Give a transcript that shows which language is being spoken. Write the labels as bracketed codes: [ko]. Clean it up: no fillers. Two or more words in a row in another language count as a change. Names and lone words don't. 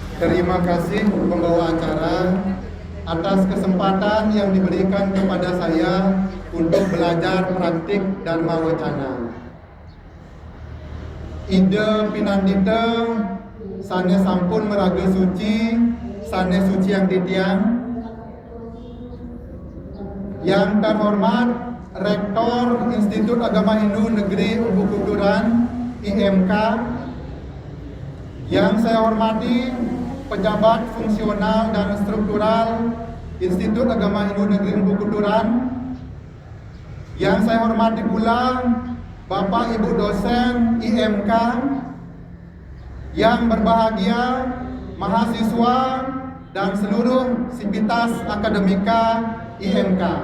[id] Terima kasih pembawa acara atas kesempatan yang diberikan kepada saya untuk belajar praktik Dharma Wacana. [ban] Ide pinandita sane sampun meraga suci, sane suci yang titiang. [id] Yang terhormat Rektor Institut Agama Hindu Negeri Umbu Kuturan IMK, yang saya hormati pejabat fungsional dan struktural Institut Agama Hindu Negeri Umbu Kuturan, yang saya hormati pula Bapak Ibu dosen IMK, yang berbahagia mahasiswa dan seluruh sivitas akademika IMK.